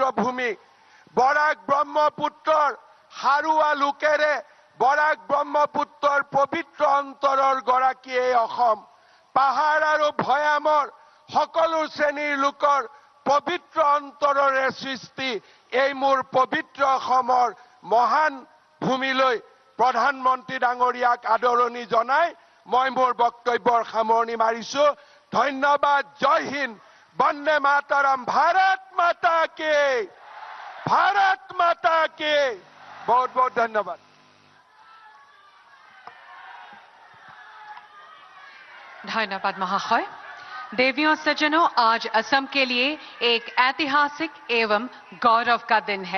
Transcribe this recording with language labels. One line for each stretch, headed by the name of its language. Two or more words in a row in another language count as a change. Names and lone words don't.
Assamese: ভূমি, বৰাক ব্ৰহ্মপুত্ৰৰ হাৰুৱা লোকেৰে বৰাক ব্ৰহ্মপুত্ৰৰ পবিত্ৰ অন্তৰৰ গৰাকী এই অসম, পাহাৰ আৰু ভৈয়ামৰ সকলো শ্ৰেণীৰ লোকৰ পবিত্ৰ অন্তৰৰে সৃষ্টি এই মোৰ পবিত্ৰ অসমৰ মহান ভূমিলৈ প্ৰধানমন্ত্ৰী ডাঙৰীয়াক আদৰণি জনাই মই মোৰ বক্তব্যৰ সামৰণি মাৰিছো। ধন্যবাদ। জয় হিন্দ। বন্দে মাতৰম।
Hindi: भारत माता की। भारत माता के। बहुत बहुत धन्यवाद। धन्यवाद महाशय। देवियों सज्जनों, आज असम के लिए एक ऐतिहासिक एवं गौरव का दिन है।